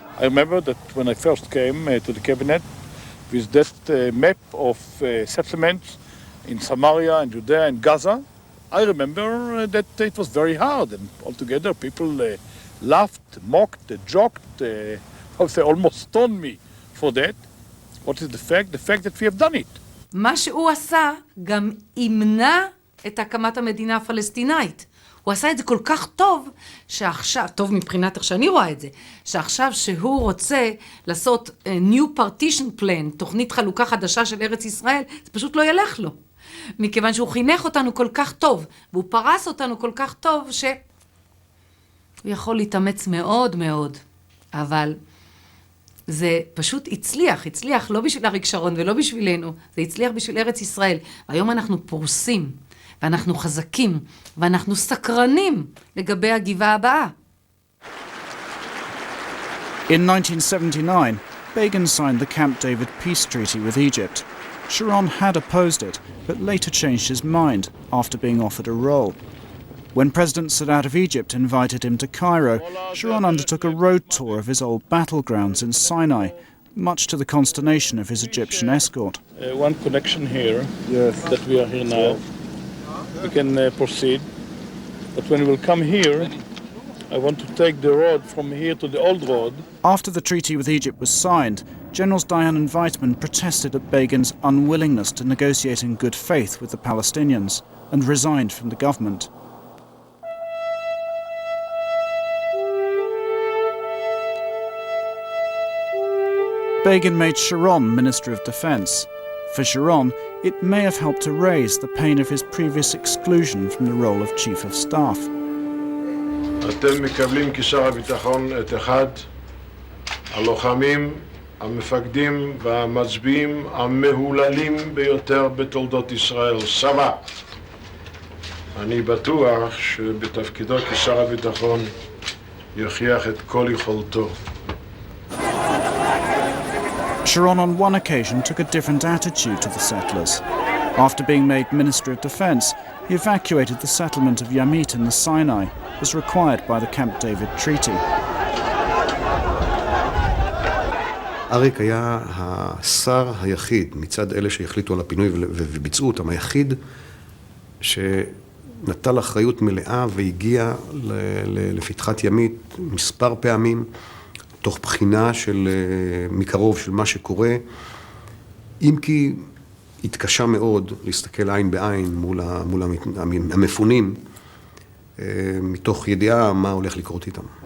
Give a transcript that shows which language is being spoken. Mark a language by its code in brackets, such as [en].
[en] I remember that when I first came to the cabinet with that map of settlements in Samaria and Judea and Gaza, I remember that it was very hard, and altogether people laughed, mocked, joked, almost stoned me for that. What is the fact? The fact that we have done it. [he] מה שהוא עשה גם ימנע את הקמת המדינה הפלסטינאית. הוא עשה את זה כל כך טוב, שעכשיו, טוב מבחינת איך שאני רואה את זה, שעכשיו שהוא רוצה לעשות [en] new partition plan, [he] תוכנית חלוקה חדשה של ארץ ישראל, זה פשוט לא ילך לו. מכיוון שהוא חינך אותנו כל כך טוב, והוא פרס אותנו כל כך טוב, שהוא יכול להתאמץ מאוד מאוד. אבל זה פשוט הצליח לא בשביל אריק שרון ולא בשבילנו, זה הצליח בשביל ארץ ישראל. והיום אנחנו פורסים, ואנחנו חזקים, ואנחנו סקרנים לגבי הגבעה הבאה. [en] In 1979, Begin signed the Camp David peace treaty with Egypt. Sharon had opposed it, but later changed his mind after being offered a role. When President Sadat of Egypt invited him to Cairo, Sharon undertook a road tour of his old battlegrounds in Sinai, much to the consternation of his Egyptian escort. One connection here, that we are here now. We can proceed, but when we will come here, I want to take the road from here to the old road. After the treaty with Egypt was signed, Generals Dayan and Weizmann protested at Begin's unwillingness to negotiate in good faith with the Palestinians and resigned from the government. Begin made Sharon Minister of Defense. For Sharon, it may have helped to raise the pain of his previous exclusion from the role of Chief of Staff. [he] אתם מקבלים כשר הביטחון את אחד הלוחמים, המפקדים והמצביעים המהוללים ביותר בתולדות ישראל, סבא. אני בטוח שבתפקידו כשר הביטחון יוכיח את כל יכולתו. [en] Sharon on one occasion took a different attitude to the settlers. After being made Minister of Defense, he evacuated the settlement of Yamit in the Sinai, as required by the Camp David Treaty. [he] אריק היה השר היחיד מצד אלה שהחליטו על הפינוי וביצעו אותם, היחיד שנטל אחריות מלאה והגיע לפתחת ימית מספר פעמים, תוך בחינה של מקרוב של מה שקורה, אם כי התקשה מאוד להסתכל עין בעין מול המפונים, מתוך ידיעה מה הולך לקרות איתם.